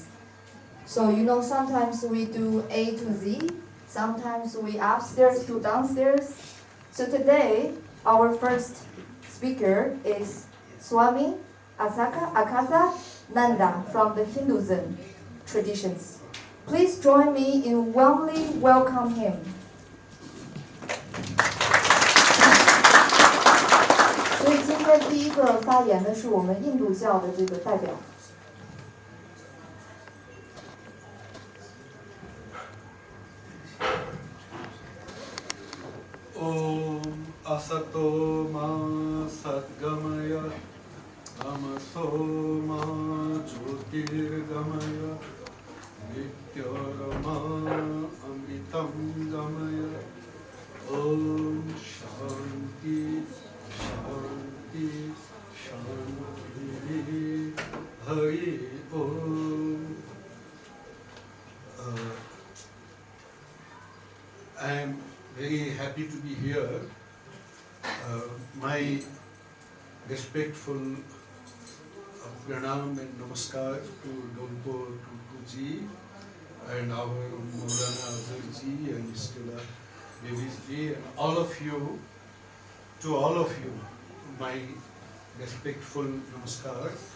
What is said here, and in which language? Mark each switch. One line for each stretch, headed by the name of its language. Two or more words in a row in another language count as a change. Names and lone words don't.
English: So sometimes we do A to Z, sometimes we upstairs to downstairs. So today, our first speaker is Swami Ekarthanand from the Hinduism traditions. Please join me in warmly welcome him.
Chinese: 所以今天第一个发言的是我们印度教的这个代表。
Sanskrit: ओम् असतो मा सद्गमय तमसो मा ज्योतिर्गमय नित्यराम अमृतं गमय ओम् शान्तिः शान्तिः शान्तिः हरि ओम्.
English: I am very happy to be here. My respectful pranam and namaskar to Dolpo Tulku Ji and our Maulana Nazrul and Stella and all of you, to all of you, my respectful namaskar.